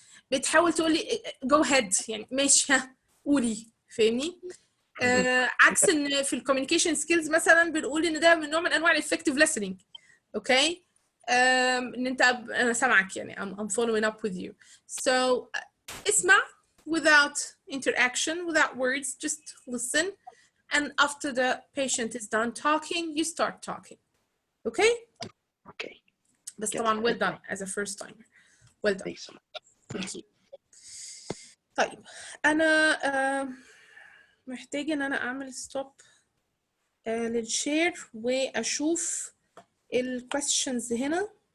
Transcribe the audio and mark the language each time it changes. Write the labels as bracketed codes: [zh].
[ar] بتحاول تقولي [en] go ahead، [ar] يعني ماشي ها قولي، فاهمني؟ عكس ان في الكوميونيكيشن سكيلز مثلا بنقول ان ده من نوع من انواع الافكتيف listening. اوكي، ان انت انا سامعك، يعني [en] I'm following up with you. So اسمع without interaction, without words, just listen, and after the patient is done talking, you start talking. Okay? Okay. [ar] بس طبعا [en] well done as a first timer. Well done. Thanks so much. Thank you. [ar] طيب انا محتاجه ان انا اعمل ستوب للشير واشوف الكويستشنز هنا.